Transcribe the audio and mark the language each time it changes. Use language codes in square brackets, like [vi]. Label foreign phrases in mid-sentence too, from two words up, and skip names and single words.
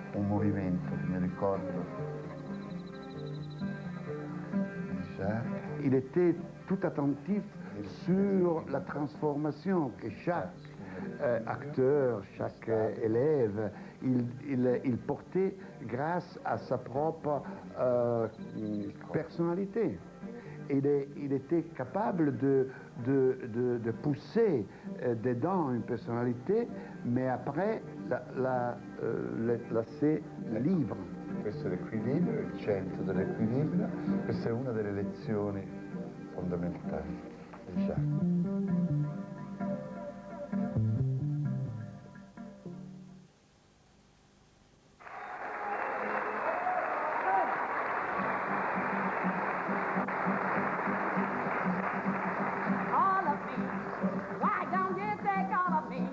[it] movimento che mi ricordo di Jacques. [fr] Il était tout attentif sur la transformation que chaque acteur, chaque élève, il portait grâce à sa propre personnalité. Il était capable de pousser dedans une personnalité, mais après la laisser libre. [it] Questo è l'equilibrio, il centro dell'equilibrio, questa è una delle lezioni fondamentali di Jacques. [en] All of me. Why don't you take all of me?